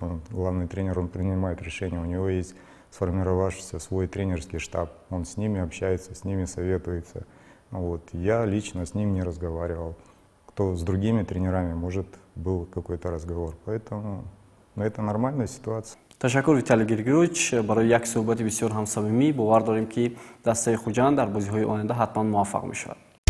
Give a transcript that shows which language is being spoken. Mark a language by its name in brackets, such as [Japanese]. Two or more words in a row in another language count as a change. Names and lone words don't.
[Russian] Он главный тренер, он принимает решения, у него есть сформировавшийся свой тренерский штаб, он с ними общается, с ними советуется. Вот. Я лично с ним не разговаривал. Кто с другими тренерами, может, был какой-то разговор. Поэтому это нормальная ситуация. [Tajik] ташаккур Виталий Григорьевич барои як суҳбати бисёр ҳам самимӣ. бовар дорем ки дастаи Хуҷанд дар бозиҳои оянда ҳатман муваффақ мешавад.